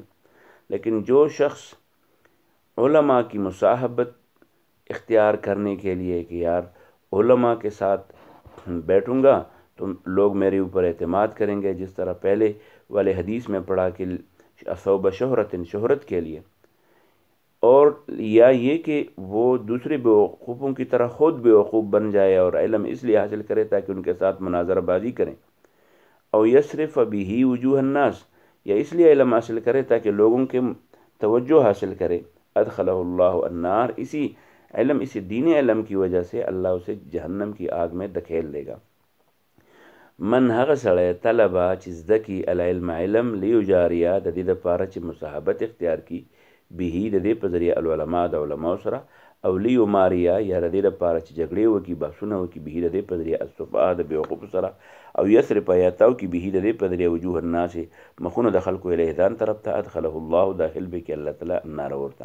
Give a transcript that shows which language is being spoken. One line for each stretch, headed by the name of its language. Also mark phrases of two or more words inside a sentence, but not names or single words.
Urdu: لیکن جو شخص علماء کی مصاحبت اختیار کرنے کے لیے کہ یار علماء کے ساتھ بیٹھوں گا تو لوگ میرے اوپر اعتماد کریں گے، جس طرح پہلے والے حدیث میں پڑھا کہ ثوب شہرت شہرت کے لیے، اور یا یہ کہ وہ دوسرے بیوقوفوں کی طرح خود بیوقوف بن جائے اور علم اس لیے حاصل کرے تاکہ ان کے ساتھ مناظرہ بازی کریں.
Arabic: او یصرف به وجوہ الناس
Urdu: یا اس لیے علم حاصل کرے تاکہ لوگوں کے توجہ حاصل کرے
Arabic: ادخلہ اللہ النار
Urdu: اسی علم اسی دین علم کی وجہ سے اللہ اسے جہنم کی آگ میں دھکیل دے گا.
Pashto: من هغه سړی طلبه چې زده کی العلم علم لیجاریه د دې دپاره چې مصاحبت اختیار کی به د دې په ذریعه العلماء د علماء سره او لیماریه یا د دې دپاره چې جګړې وکړي بحثونه وکړي به د دې په ذریعه السفهاء د بیوقوفو سره او یصرف یا تاو کی به د دې په ذریعه
Arabic: وجوه الناس
Pashto: مخونه د خلکو الیه ځان طرف ته
Arabic: ادخله الله
Pashto: داخل به کې الله تعالی النار ورته.